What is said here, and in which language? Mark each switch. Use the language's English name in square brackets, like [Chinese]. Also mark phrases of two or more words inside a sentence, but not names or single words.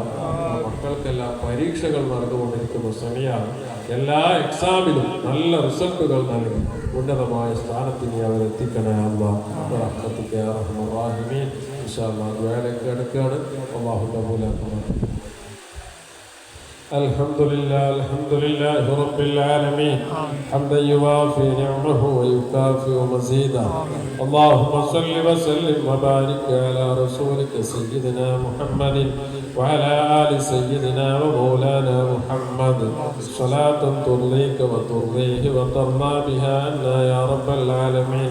[Malayalam] മക്കൾക്കെല്ലാം പരീക്ഷകൾ നടന്നുകൊണ്ടിരിക്കുന്ന സമയമാണ്. എല്ലാ എക്സാമിലും നല്ല റിസൾട്ടുകൾ നൽകി ഉന്നതമായ സ്ഥാനത്ത് നീ അവരെത്തിക്കണേ അല്ലാഹ്. [Arabic] رحمتك يا أرحم الراحمين. إن شاء الله [Malayalam] ദുആയിലേക്ക് കടക്കുകയാണ്. [Arabic] الله تعالى الحمد لله رب العالمين حمدا يوافي نعمه ويكافئ مزيدا. اللهم صل وسلم وبارك على رسولك سيدنا محمد وعلى آل سيدنا ومولانا محمد صلاة ترضيك وترضيه وترضى بها عنا يا رب العالمين.